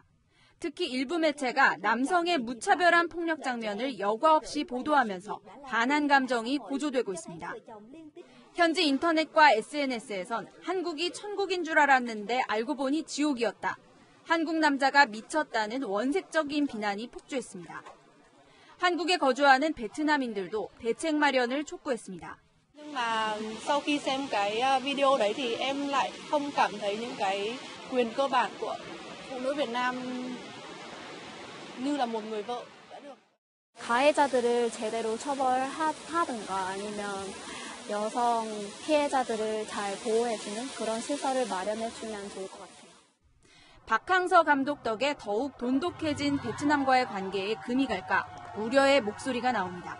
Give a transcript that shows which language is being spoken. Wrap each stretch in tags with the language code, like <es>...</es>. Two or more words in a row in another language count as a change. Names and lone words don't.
<ko>특히 일부 매체가 남성의 무차별한 폭력 장면을 여과 없이 보도하면서 반한 감정이 고조되고 있습니다. 현지 인터넷과 SNS에선 한국이 천국인 줄 알았는데 알고 보니 지옥이었다. 한국 남자가 미쳤다는 원색적인 비난이 폭주했습니다. 한국에 거주하는 베트남인들도 대책 마련을 촉구했습니다.</ko> <vi>Nhưng mà sau khi xem cái video đấy thì em lại không cảm thấy những cái quyền cơ bản của phụ nữ Việt Nam như là một người vợ đã được.</vi> <ko>가해자들을 제대로 처벌하든가 아니면 여성 피해자들을 잘 보호해주는 그런 시설을 마련해주면 좋을 것 같아요. 박항서 감독 덕에 더욱 돈독해진 베트남과의 관계에 금이 갈까 우려의 목소리가 나옵니다.</ko>